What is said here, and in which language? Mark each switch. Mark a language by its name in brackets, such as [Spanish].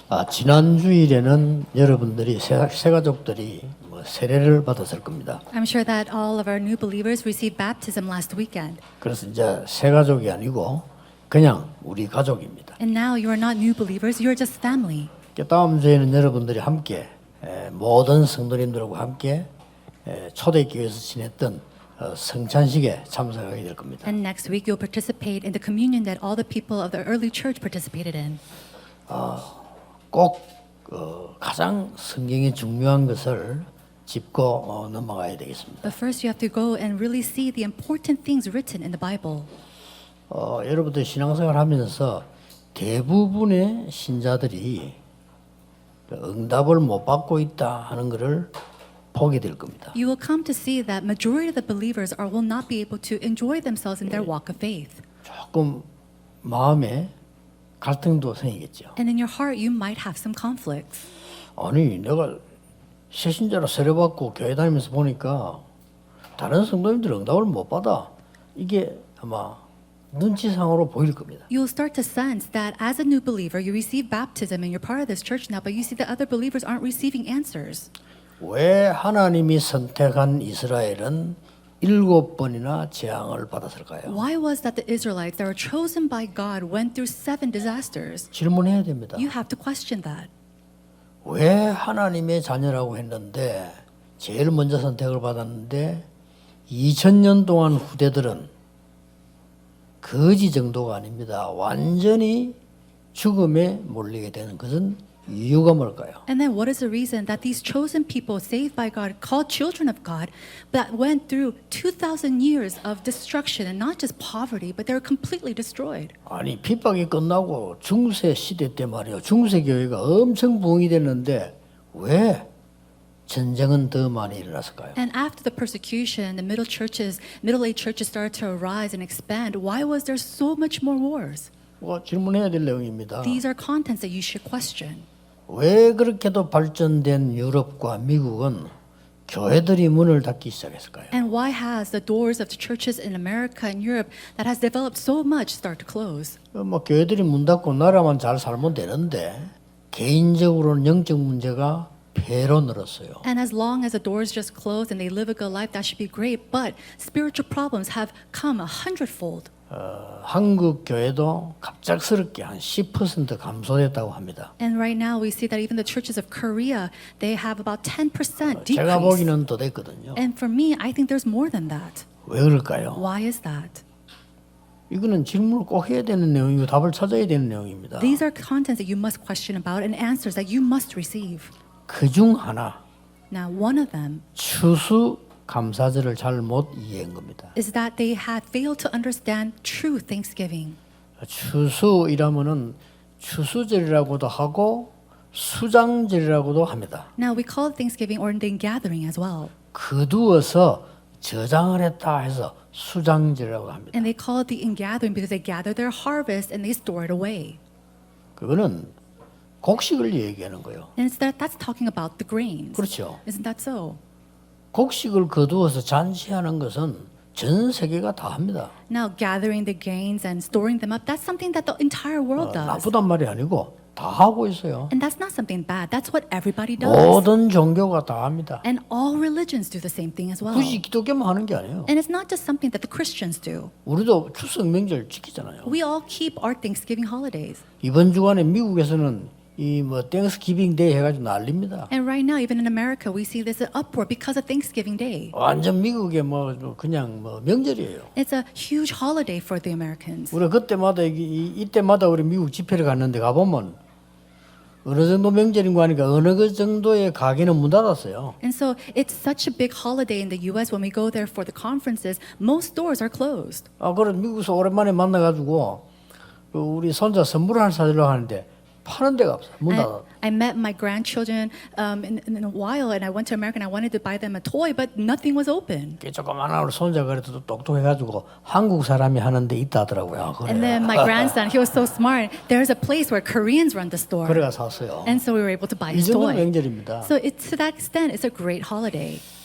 [Korean] 지난 주일에는 여러분들이 새 가족들이 세례를 받았을 겁니다. [English] I'm sure that all of our new believers received baptism last weekend. [Korean] 그래서 이제 새 가족이 아니고 그냥 우리 가족입니다. [English] And now you are not new believers, you are just family. [Korean] 다음 주에는 여러분들이 함께 모든 성도님들하고 함께 초대교회에서 지냈던 성찬식에 참석하게 될 겁니다. [English] And next week you'll participate in the communion that all the people of the early church participated in. [Korean] 꼭 가장 성경이 중요한 것을 짚고 넘어가야 되겠습니다. [English] But first you have to go and really see the important things written in the Bible. [Korean] 여러분들 신앙생활 하면서 대부분의 신자들이 응답을 못 받고 있다 하는 것을 보게 될 겁니다. [English] You will come to see that majority of the believers will not be able to enjoy themselves in their walk of faith. [Korean] 조금 마음에 갈등도 생기겠죠. [English] And in your heart, you might have some conflicts. [Korean] 아니 내가 새신자로 세례받고 교회 다니면서 보니까 다른 성도님들 응답을 못 받아. 이게 아마 눈치상으로 보일 겁니다. [English] You'll start to sense that as a new believer, you receive baptism and you're part of this church now, but you see that other believers aren't receiving answers. [Korean] 왜 하나님이 선택한 이스라엘은 7번이나 재앙을 받았을까요? [English] Why was that the Israelites that were chosen by God went through 7 disasters? [Korean] 질문해야 됩니다. [English] You have to question that. [Korean] 왜 하나님의 자녀라고 했는데 제일 먼저 선택을 받았는데 2000년 동안 후대들은 거지 정도가 아닙니다. 완전히 죽음에 몰리게 되는 것은 이유가 뭘까요? [English] And then what is the reason that these chosen people saved by God, called children of God, that went through 2,000 years of destruction and not just poverty, but they were completely destroyed? [Korean] 아니 핍박이 끝나고 중세 시대 때 말이요. 중세 교회가 엄청 부흥이 됐는데 왜 전쟁은 더 많이 일어났을까요? [English] And after the persecution, the middle-aged churches started to arise and expand. Why was there so much more wars? [Korean] 질문해야 될 내용입니다. [English] These are contents that you should question. [Korean] 왜 그렇게도 발전된 유럽과 미국은 교회들이 문을 닫기 시작했을까요? [English] And why has the doors of the churches in America and Europe that has developed so much start to close? [Korean] 교회들이 문 닫고 나라만 잘 살면 되는데 개인적으로는 영적 문제가 배로 늘었어요. [English] And as long as the doors just close and they live a good life, that should be great. But spiritual problems have come 100-fold. [Korean] 한국 교회도 갑작스럽게 한 10% 감소됐다고 합니다. [English] And right now we see that even the churches of Korea, they have about 10% [Korean] 제가 [English] decrease. [Korean] 보기는 더 됐거든요. [English] And for me, I think there's more than that. [Korean] 왜 그럴까요? [English] Why is that? [Korean] 이거는 질문을 꼭 해야 되는 내용이고 답을 찾아야 되는 내용입니다. [English] These are contents that you must question about and answers that you must receive. [Korean] 그중 하나 [English] Now, one of them [Korean] 추수 감사절을 잘 못 이해한 겁니다. [English] is that they had failed to understand true Thanksgiving. [Korean] 추수이라면은 추수절이라고도 하고 수장절이라고도 합니다. [English] Now, we call it Thanksgiving or the gathering as well. [Korean] 거두어서 저장을 했다 해서 수장절이라고 합니다. [English] And they call it the ingathering because they gather their harvest and they store it away. [Korean] 그거는 곡식을 얘기하는 거예요. [English] And that's talking about the grains. [Korean] 그렇죠. [English] Isn't that so? [Korean] 곡식을 거두어서 잔치하는 것은 전 세계가 다 합니다. [English] Now, gathering the grains and storing them up, that's something that the entire world does. [Korean] 나쁘단 말이 아니고 다 하고 있어요. [English] And that's not something bad. That's what everybody does. [Korean] 모든 종교가 다 합니다. [English] And all religions do the same thing as well. [Korean] 굳이 기독교만 하는 게 아니에요. [English] And it's not just something that the Christians do. [Korean] 우리도 추석 명절 지키잖아요. [English] We all keep our Thanksgiving holidays. [Korean] 이번 주간에 미국에서는 이 땡스기빙 데이 해가지고 난립니다. [English] And right now, even in America, we see this uproar because of Thanksgiving Day. [Korean] 완전 미국의 그냥 명절이에요. [English] It's a huge holiday for the Americans. [Korean] 우리 그때마다 이때마다 우리 미국 집회를 갔는데 가보면 어느 정도 명절인 거 하니까 어느 그 정도의 가게는 문 닫았어요. [English] And so it's such a big holiday in the U.S. when we go there for the conferences, most stores are closed. [Korean] 그래 미국에서 오랜만에 만나가지고 우리 손자 선물 하나 사주려고 하는데 파는 데가 없어. 문 닫아. [English] I met my grandchildren in a while, and I went to America and I wanted to buy them a toy, but nothing was open. [Korean] 조그만한 우리 손자가 그래도 똑똑해가지고 한국 사람이 하는 데 있다 하더라고요. [English] And then my grandson, he was so smart. There's a place where Koreans run the store. [Korean] 그래가 샀어요. [English] And so we were able to buy [Korean] 이 [English] his [Korean] 정도 [English] toy. [Korean] 명절입니다. [English] So to that extent, it's a great holiday.